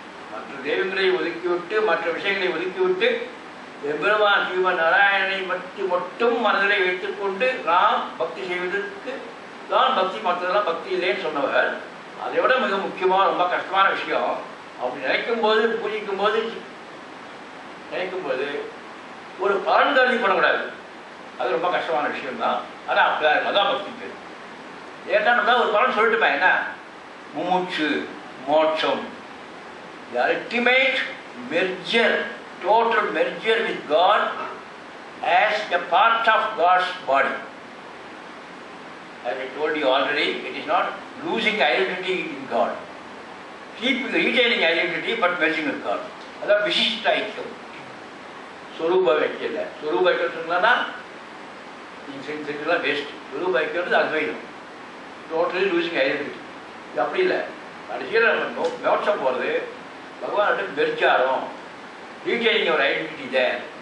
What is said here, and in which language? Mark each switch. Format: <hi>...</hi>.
<ta>மற்ற தெய்வங்களை ஒதுக்கிவிட்டு மற்ற விஷயங்களை ஒதுக்கிவிட்டு எம்பெருமான் ஸ்ரீமன் நாராயணனை மட்டும் மனதிலே வைத்துக்கொண்டு நாம் பக்தி செய்வதற்கு தான் பக்தி, மற்றதெல்லாம் பக்தி இல்லைன்னு சொன்னவர். அதை விட மிக முக்கியமாக ரொம்ப கஷ்டமான விஷயம், அப்படி நினைக்கும் போது பூஜிக்கும் போது நினைக்கும் போது ஒரு பலன் கருதி பண்ணக்கூடாது. அது ரொம்ப கஷ்டமான விஷயம்தான். ஆனால் அப்படிதான் அதான் பக்தி பேர். ஏன்னா நம்ம ஒரு பலன் சொல்லிட்டுமே என்ன, முமுட்சு மோட்சம்,</ta> <en>the ultimate merger, total merger with God as a part of God's body. As I told you already, it is not losing identity in God, keeping retaining identity but merging with God.</en> <ta>அதான் விசிஷ்ட ஐக்கியம். ஸ்வரூப ஐக்கியம் இல்லை. ஸ்வரூப ஐக்கியம் சொன்னா நீங்கள் செஞ்சதுலாம் waste. ஸ்வரூப ஐக்கியம் அத்வைதம்,</ta> <en>Totally losing identity.</en> <ta>இது அப்படி இல்லை. கடைசியில் நம்ம மோட்சம் போகிறது பகவான்கிட்ட பெர்ஜாரம்,</ta> <en>retaining</en> <ta>ஒரு</ta> <en>Identity there.</en>